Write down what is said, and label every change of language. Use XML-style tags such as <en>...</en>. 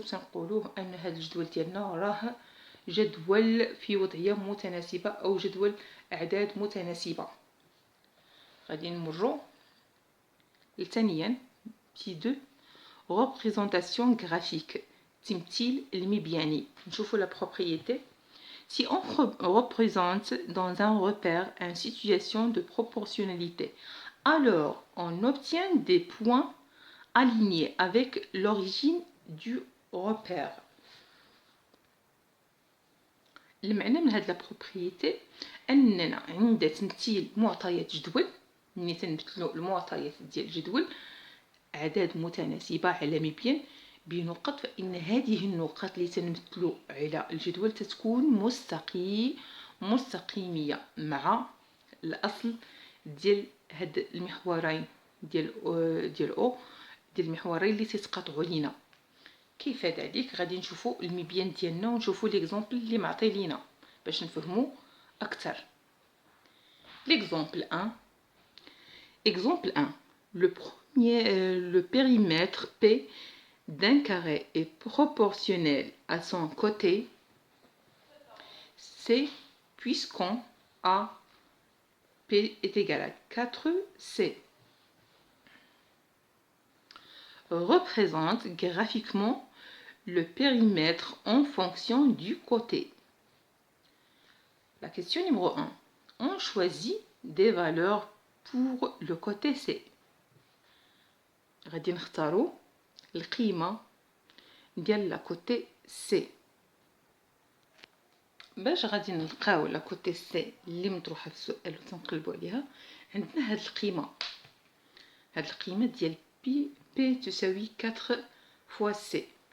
<ar>تنقولوه ان هذا الجدول ديالنا راه جدول في وضعيه متناسبه او جدول اعداد متناسبه. غادي نمروا ثانيا بي 2</ar> <fr>ريبريزونطاسيون غرافيك،</fr> <ar>تمثيل المبياني. نشوفوا لا بروبريتي.</ar> <fr>Si on représente dans un repère une situation de proportionnalité, alors on obtient des points alignés avec l'origine du repère.</fr> <ar>المعنى من هاد لا بروبريتي اننا عند تمثيل معطيات جدول، ملي تنمثلوا المعطيات ديال الجدول اعداد متناسبه على مبيان بنقط، فإن هذه النقط اللي تنمثلوا على الجدول تتكون مستقيمية مع الأصل ديال هاد المحورين ديال أو ديال المحورين اللي تتقاطعوا لينا. كيف ذلك؟ غادي نشوفوا المبيان ديالنا ونشوفوا ليكزامبل اللي معطي لينا باش نفهموا أكثر.</ar> <fr>L'exemple 1. Exemple 1. Le périmètre P d'un carré est proportionnel à son côté C puisqu'on A P est égal à 4C. Représente graphiquement le périmètre en fonction du côté. La question numéro 1. On choisit des valeurs pour le côté C.</fr> <ar>غادي نختاروا القيمة ديال لا كوتي سي. باش غادي نلقاو لا كوتي سي اللي مطروحه في السؤال وتنقلبوا عليها، عندنا هاد القيمه ديال بي تساوي 4 فوا سي.</ar>